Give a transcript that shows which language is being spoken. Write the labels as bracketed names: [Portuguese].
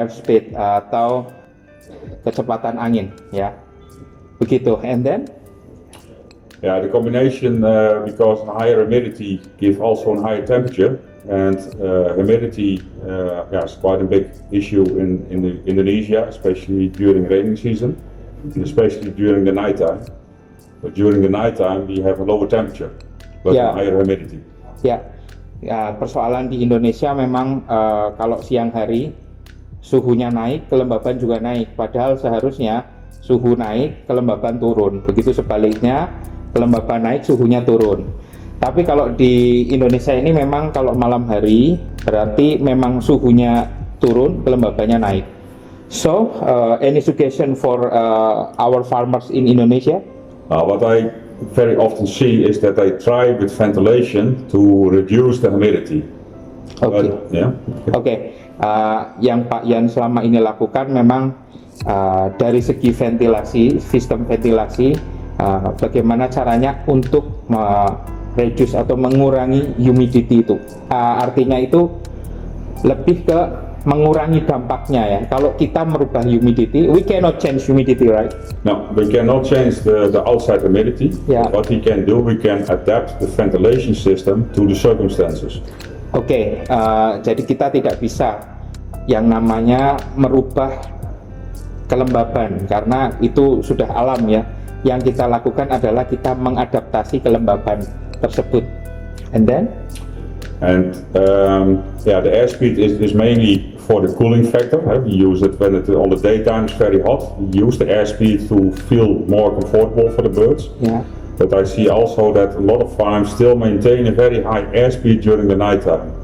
[Indonesian] Airspeed atau kecepatan angin ya. Begitu. [English] And then? Yeah, the combination because higher humidity give also a higher temperature, and humidity is quite a big issue in Indonesia, especially during raining season, and especially during the nighttime. But during the nighttime we have a lower temperature, but Yeah. higher humidity. [Indonesian] Ya, persoalan di Indonesia memang kalau siang hari suhunya naik, kelembaban juga naik. Padahal seharusnya suhu naik, kelembaban turun. Begitu sebaliknya, kelembaban naik, suhunya turun. Tapi kalau di Indonesia ini memang kalau malam hari berarti memang suhunya turun, kelembabannya naik. [English] So, any suggestion for our farmers in Indonesia? What I very often see is that they try with ventilation to reduce the humidity. Oke. Yeah. Oke. [Indonesian] Yang Pak Yan selama ini lakukan memang dari segi ventilasi, sistem ventilasi, bagaimana caranya untuk reduce atau mengurangi humidity itu. Artinya itu lebih ke mengurangi dampaknya ya. Kalau kita merubah [English] humidity, we cannot change humidity, right? No, we cannot change the outside humidity. Yeah. What we can do, we can adapt the ventilation system to the circumstances. [Indonesian] Oke, jadi kita tidak bisa yang namanya merubah kelembaban karena itu sudah alam ya. Yang kita lakukan adalah kita mengadaptasi kelembaban tersebut. [English] And then? And the airspeed is mainly for the cooling factor. We use it when on the daytime is very hot. We use the airspeed to feel more comfortable for the birds. Yeah. But I see also that a lot of farms still maintain a very high airspeed during the nighttime.